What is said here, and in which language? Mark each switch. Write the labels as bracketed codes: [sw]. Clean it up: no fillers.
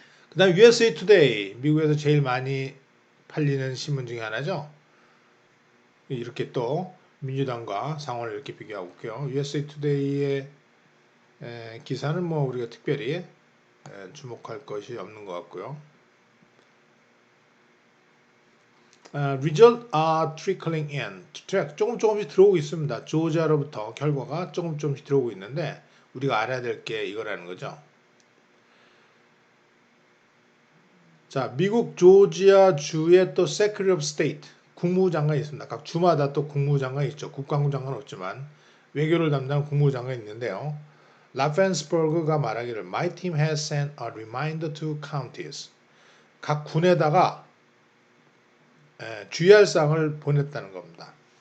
[ko] 그 다음 USA Today, 미국에서 제일 많이 팔리는 신문 중에 하나죠. 이렇게 또 민주당과 상황을 이렇게 비교하고 있고요. USA Today의 기사는 뭐 우리가 특별히 주목할 것이 없는 것 같고요. [en] Result are trickling in. [ko] 조금씩 들어오고 있습니다. 조지아로부터 결과가 조금씩 들어오고 있는데 우리가 알아야 될 게 이거라는 거죠. 자, 미국 조지아 주의 또 Secretary of State 국무장관이 있습니다. 각 주마다 또 국무장관이 있죠. 국방부 장관은 없지만 외교를 담당하는 국무장관이 있는데요. 라펜스버그가 말하기를 [en] My team has sent a reminder to counties. [ko] 각 군에다가 주의할 사항을 보냈다는 겁니다.